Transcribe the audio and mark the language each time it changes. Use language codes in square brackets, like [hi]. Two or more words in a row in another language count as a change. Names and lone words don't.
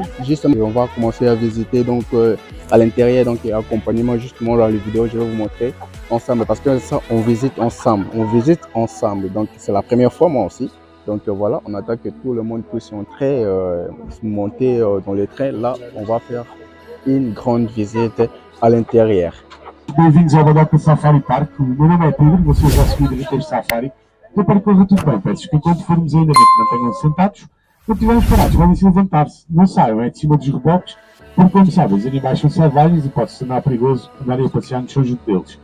[fr] justement, on va commencer à visiter donc à l'intérieur, donc accompagnement justement dans les vidéos, je vais vous montrer ensemble parce que ça on visite ensemble, donc c'est la première fois moi aussi. Donc voilà, on attend que tout le monde puisse entrer, monter dans le train. Là, on va faire une grande visite à l'intérieur. [pt] Bem-vindos ao Badoca Safari Park. O meu nome é Pedro, vou ser o vosso guia de Safari. Eu espero que corra tudo bem. Peço que quando formos ainda bem que mantenham-se sentados, quando estivermos parados, podem-se levantar-se. Não saiam, é de cima dos reboques, porque como sabem, os animais são selvagens e pode se tornar perigoso andarem a passear no chão junto deles.